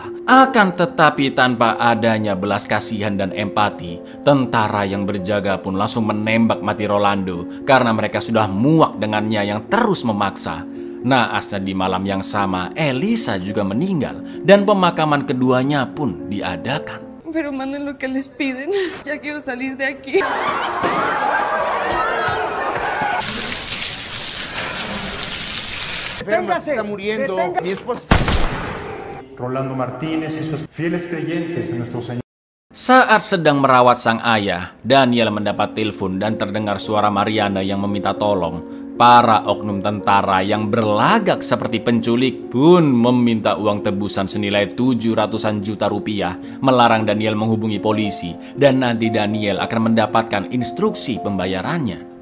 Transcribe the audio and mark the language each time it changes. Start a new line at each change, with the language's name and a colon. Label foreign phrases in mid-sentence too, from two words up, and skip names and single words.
Indonesian: Akan tetapi tanpa adanya belas kasihan dan empati, tentara yang berjaga pun langsung menembak mati Rolando karena mereka sudah muak dengannya yang terus memaksa. Naasnya di malam yang sama, Elisa juga meninggal dan pemakaman keduanya pun diadakan.
Spanish: Pero manden lo que les piden. Ya quiero salir de aquí. Enferma, se está muriendo. Mi esposa. Rolando Martínez y sus fieles creyentes en nuestro Señor.
Indonesian: Saat sedang merawat sang ayah, Daniel mendapat telepon dan terdengar suara Mariana yang meminta tolong. Para oknum tentara yang berlagak seperti penculik pun meminta uang tebusan senilai 700-an juta rupiah, melarang Daniel menghubungi polisi, dan nanti Daniel akan mendapatkan instruksi pembayarannya.